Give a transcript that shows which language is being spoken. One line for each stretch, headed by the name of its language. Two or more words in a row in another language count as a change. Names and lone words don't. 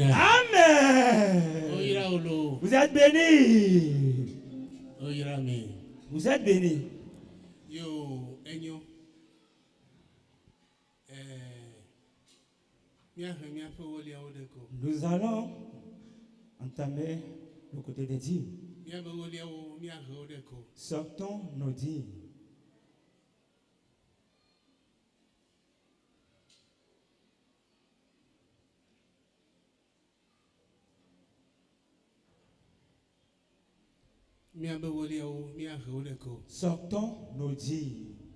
French: Amen. Vous êtes bénis. Vous êtes bénis.
Ewe: Yo, Enyo. míahe míaƒe woliawo ɖe ko.
French: Nous allons entamer le côté des dîmes.
Ewe: Míabe woliawo míahe wo ɖe ko.
French: Sortons nos dîmes.
Ewe: Míabe woliawo míahe wo ɖe ko.
French: Sortons nos dîmes.